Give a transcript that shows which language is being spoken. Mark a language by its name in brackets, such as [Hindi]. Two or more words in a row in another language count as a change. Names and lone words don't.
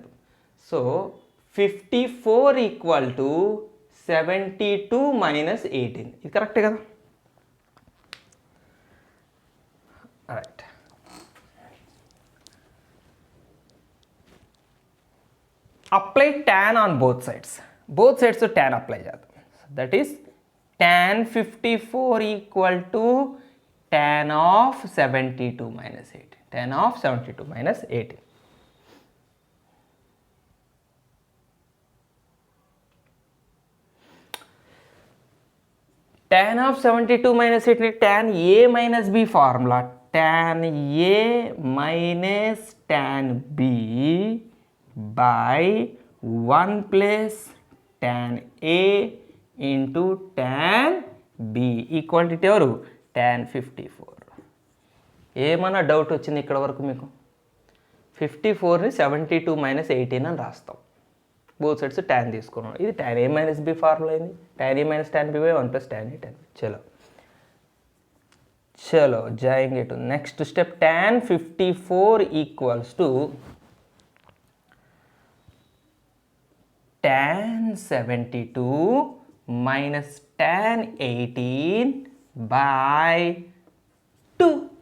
[Telugu] సో 54 = 72 - 18. ఇది కరెక్టే కదా? రైట్. [English] Apply tan on both sides. both sides tan apply చేద్దాం. That is tan 54 = tan of 72 - 18. tan of 72 - 18. tan of 72 - 18 tan A - B formula. tan A - tan B by 1 + tan A into tan B equality ఎవరు? [Telugu] tan 54. ఏమన్నా డౌట్ వచ్చింది ఇక్కడ వరకు మీకు? 54ని 72 - 18 అని రాస్తాం. [English] both sides [Telugu] tan తీసుకున్నాం. ఇది tan A - B ఫార్ములా అయింది. [English] tan A - tan B by 1 + tan A tan B. చలో joining it. next step, tan 54 = tan 72 - tan 18 by 2.